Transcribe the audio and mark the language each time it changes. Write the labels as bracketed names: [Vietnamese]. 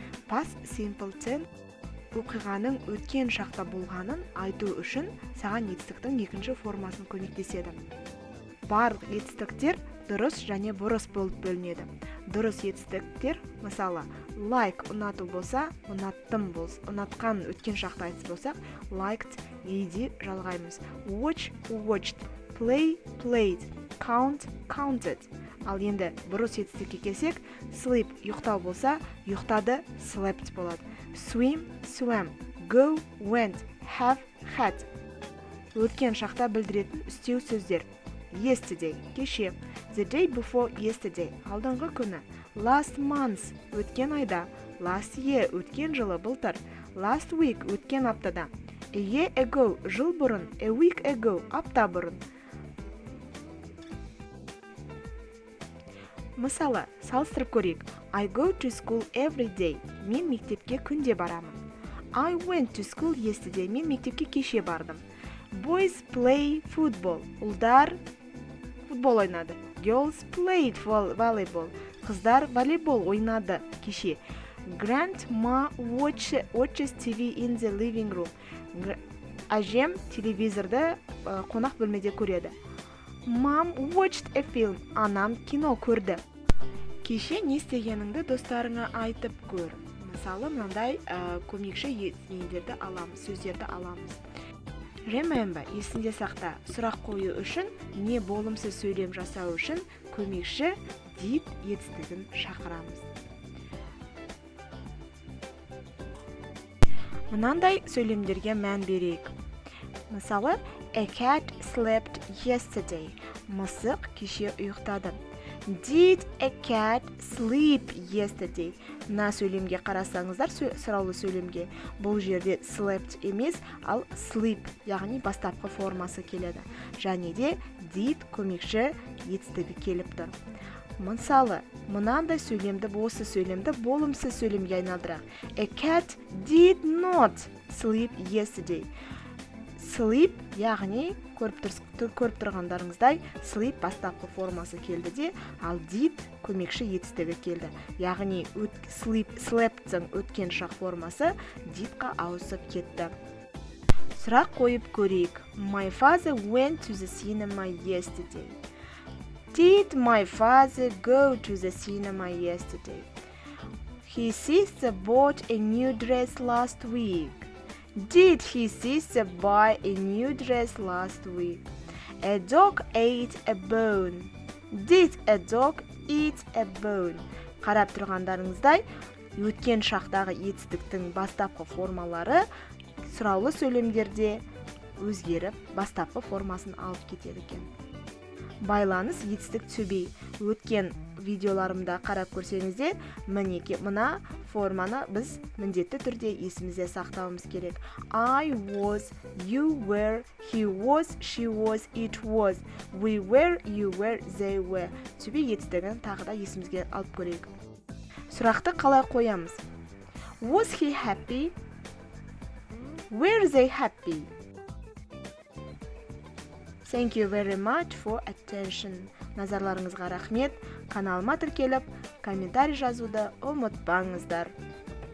[English] Past simple tense [Kazakh] оқиғаның өткен шақта болғанын айту үшін саған етістіктің екінші формасын көмектеседі. Барлық етістіктер дұрыс және бұрыс болып бөлінеді. Дұрыс етістіктер, мысалы, like ұнату болса, ұнаттым болса, ұнатқан өткен шақта айтыс болсақ, liked, еді жалғаймыз. [English] Watch, watched, play, played, count, counted. [Kazakh] Ал енді бұрыс етістікке келсек, sleep, ұйықтау болса, ұйықтады, slept болады. [English] Swim, swam, go, went, have, had. [Kazakh] Өткен шақта білдіретін үстеу сөздер. Yesterday, кеше. [English] The day before yesterday, [Kazakh] алдыңғы күні. [English] Last month, [Kazakh] өткен айда. [English] Last year, [Kazakh] өткен жылы, былтыр. [English] Last week, [Kazakh] өткен аптада. [English] A year ago, [Kazakh] жыл бұрын. [English] A week ago, [Kazakh] апта бұрын. Мысалы, салыстырып көрейік. [English] I go to school every day. [Kazakh] Мен мектепке күнде барамын. [English] I went to school yesterday. [Kazakh] Мен мектепке кеше бардым. [English] Boys play football. [Kazakh] Ұлдар футбол ойнады. [English] Girls played volleyball. [Kazakh] Қыздар волейбол ойнады кеше. [English] Grandma watches TV in the living room. [Kazakh] Әжем телевизорды қонақ бөлмеде көреді. [English] Mom watched a film. [Kazakh] Анам кино көрді. Кеше не істегеніңді достарыңа айтып көр. Мысалы, мынандай көмекші нелерді аламыз, сөздерді аламыз. Remember, есінде сақта, сұрақ қою үшін, не болымсыз сөйлем жасау үшін көмекші did етістігін шақырамыз. Мынандай сөйлемдерге мән берейік. Мысалы, [English] a cat slept yesterday. [Kazakh] Мысық кеше ұйықтады. [English] Did a cat sleep yesterday? [Kazakh] Мына сөйлемге қарасаңыздар, сұраулы сөйлемге. Бұл жерде slept емес, ал sleep, яғни бастапқы формасы келеді. Және де did көмекші етістігі келіп тұр. Мысалы, мынандай сөйлемді, осы сөйлемді болымсыз сөйлемге айналдырақ. [English] A cat did not sleep yesterday. [Kazakh] Sleep, яғни көріп тұрғандарыңыздай sleep бастапқы формасы келді де, ал did көмекші етістігі келді. Яғни slept'ің өткен шақ формасы did'қа ауысып кетті. Сұрақ қойып көрейік. [English] My father went to the cinema yesterday. Did my father go to the cinema yesterday? His sister bought a new dress last week. Did his sister buy a new dress last week? A dog ate a bone. Did a dog eat a bone? [Kazakh] Қарап тұрғандарыңыздай, өткен шақтағы етістіктің бастапқы формалары сұраулы сөйлемдерде өзгеріп, бастапқы формасын алып кетеді екен. Байланыс етістік сөбей. Өткен видеоларымда қарап көрсеңіздер, мына форманы біз міндетті түрде есімізде сақтауымыз керек. [English] I was, you were, he was, she was, it was, we were, you were, they were. [Kazakh] Сөбей етістігін тағы да есімізге алып көрейік. Сұрақты қалай қоямыз? [English] Was he happy? Were they happy? Thank you very much for attention. [Kazakh] Назарларыңызға рахмет. Каналыма тіркеліп, комментарий жазуды ұмытпаңыздар.